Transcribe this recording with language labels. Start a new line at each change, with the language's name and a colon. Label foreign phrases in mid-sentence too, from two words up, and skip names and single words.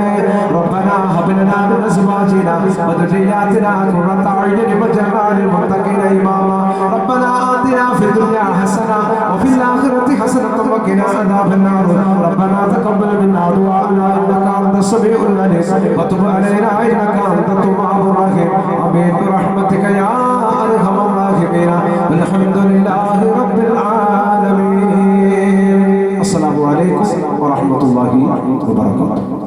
Arabic: ربنا هب لنا من أزواجنا وذرياتنا قرة أعين واجعلنا للمتقين إماما. ربنا آتنا في الدنيا حسنة وفي الآخرة حسنة وقنا عذاب النار. ربنا تقبل منا دعاءنا إنك أنت السميع العليم وتب علينا إنك أنت التواب الرحيم. ആമീൻ برحمتك يا أرحم الراحمين. والحمد لله رب العالمين. السلام عليكم ورحمة الله وبركاته.